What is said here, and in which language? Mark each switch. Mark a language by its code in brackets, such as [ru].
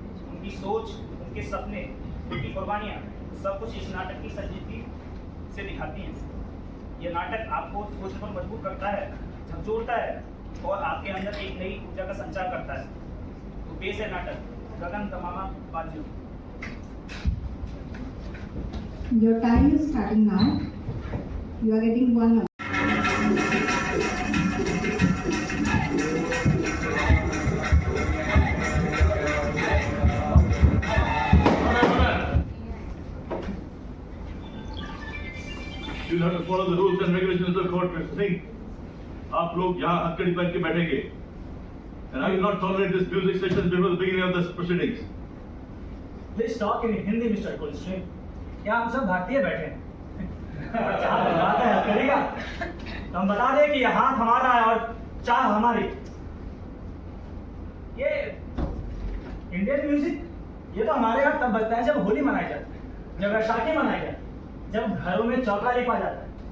[hi] उनकी सोच, उनके सपने, उनकी कुर्बानियाँ सब कुछ इस नाटक की संजीदगी से दिखाती हैं। यह नाटक आपको सोचने पर मजबूर करता है, झकझोरता है और आपके अंदर एक नई ऊर्जा का संचार करता है। तो पेश है नाटक गगन दमामा बाजी। [en] Your time is starting now. You are getting 1 hour. You'll have to follow the rules and regulations of the court, Mr. Singh. [hi] आप लोग यहाँ हथकड़ी पहन के बैठेंगे, [en] and I will not tolerate this music session before the beginning of the proceedings. Please talk in Hindi, Mr. Kulstream. [hi] क्या हम सब भारतीय बैठे हैं? चाह बताते हैं हथकड़ी का, तो हम बता दें कि यह हाथ हमारा है और चाह हमारी। ये इंडियन म्यूजिक, ये तो हमारे यहाँ तब बजता है जब होली मनाई जाती है, जब वैशाखी मनाई जाती है, जब घरों में चौका लिपा जाता है।